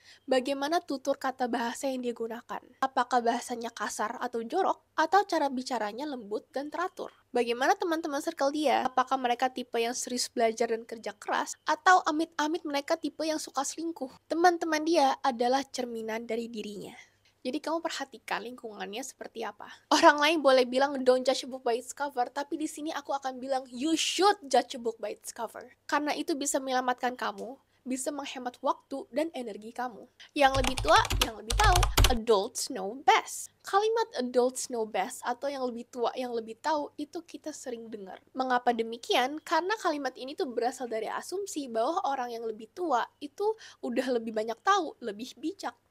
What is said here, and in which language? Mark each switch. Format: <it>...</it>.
<id>Bagaimana tutur kata bahasa yang dia gunakan. Apakah bahasanya kasar atau jorok, atau cara bicaranya lembut dan teratur. Bagaimana teman-teman circle dia? Apakah mereka tipe yang serius belajar dan kerja keras, atau amit-amit mereka tipe yang suka selingkuh? Teman-teman dia adalah cerminan dari dirinya. Jadi kamu perhatikan lingkungannya seperti apa. Orang lain boleh bilang</id> <en>don't judge a book by its cover,</en> <id>tapi di sini aku akan bilang</id> <en>you should judge a book by its cover.</en> <id>Karena itu bisa menyelamatkan kamu, bisa menghemat waktu dan energi kamu. Yang lebih tua, yang lebih tahu,</id> <en>adults know best.</en> <id>Kalimat</id> <en>adults know best</en> <id>atau yang lebih tua, yang lebih tahu, itu kita sering dengar. Mengapa demikian? Karena kalimat ini tuh berasal dari asumsi bahwa orang yang lebih tua itu udah lebih banyak tahu, lebih bijak.</id>